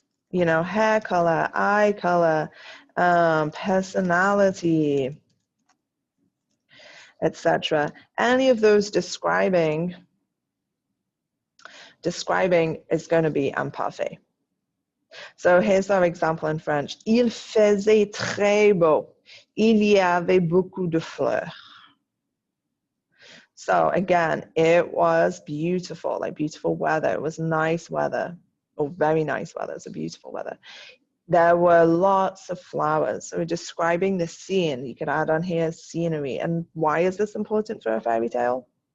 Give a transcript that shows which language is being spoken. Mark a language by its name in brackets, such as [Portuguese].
[English] You know, hair color, eye color, personality, etc. Any of those describing is going to be imparfait. So here's our example in French. [French] Il faisait très beau. Il y avait beaucoup de fleurs. [English] So again, it was beautiful, like beautiful weather. It was nice weather, or very nice weather. It's a beautiful weather. There were lots of flowers. So we're describing the scene. You can add on here scenery. And why is this important for a fairy tale?